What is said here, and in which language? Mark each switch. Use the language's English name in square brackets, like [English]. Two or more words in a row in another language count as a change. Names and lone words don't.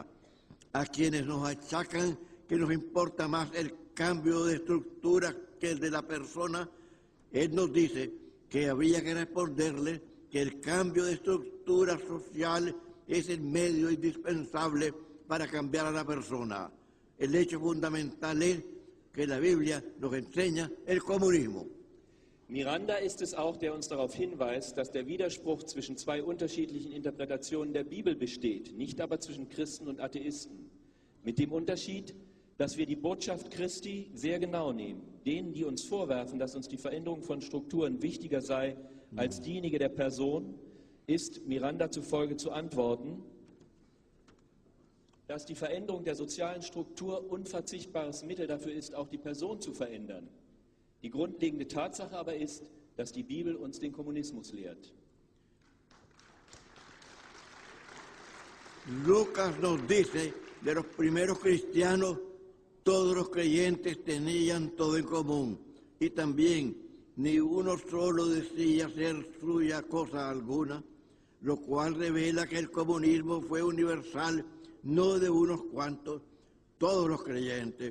[Spanish] A quienes nos achacan que nos importa más el cambio de estructura que el de la persona, él nos dice que habría que responderle que el cambio de estructura social es el medio indispensable para cambiar a la persona. El hecho fundamental es que la Biblia nos enseña el comunismo. [German] Miranda ist es auch, der uns darauf hinweist, dass der Widerspruch zwischen zwei unterschiedlichen Interpretationen der Bibel besteht, nicht aber zwischen Christen und Atheisten. Mit dem Unterschied, dass wir die Botschaft Christi sehr genau nehmen. Denen, die uns vorwerfen, dass uns die Veränderung von Strukturen wichtiger sei als diejenige der Person, ist Miranda zufolge zu antworten, dass die Veränderung der sozialen Struktur unverzichtbares Mittel dafür ist, auch die Person zu verändern. Die grundlegende Tatsache aber ist, dass die Bibel uns den Kommunismus lehrt. [Spanish] Lucas nos dice, de los primeros cristianos, todos los creyentes tenían todo en común. Y también, ni uno solo decía ser suya cosa alguna, lo cual revela que el comunismo fue universal, no de unos cuantos, todos los creyentes.